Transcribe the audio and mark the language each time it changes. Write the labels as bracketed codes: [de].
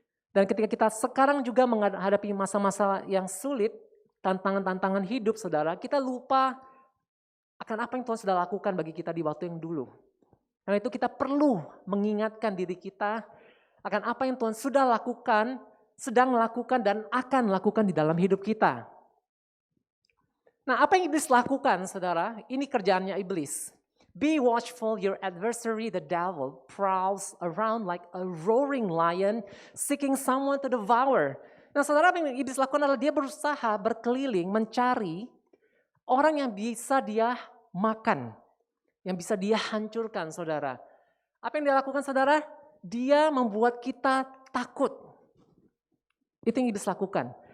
[id] Dan ketika kita sekarang juga menghadapi masa-masa yang sulit, tantangan-tantangan hidup saudara, kita lupa akan apa yang Tuhan sudah lakukan bagi kita di waktu yang dulu. Karena itu kita perlu mengingatkan diri kita akan apa yang Tuhan sudah lakukan, sedang lakukan dan akan lakukan di dalam hidup kita. Nah, apa yang iblis lakukan saudara? Ini kerjaannya iblis. [en] Be watchful, your adversary the devil prowls around like a roaring lion seeking someone to devour. [id] Nah saudara, apa yang iblis lakukan adalah dia berusaha berkeliling mencari orang yang bisa dia makan, yang bisa dia hancurkan saudara. Apa yang dia lakukan saudara? Dia membuat kita takut. Itu yang iblis lakukan.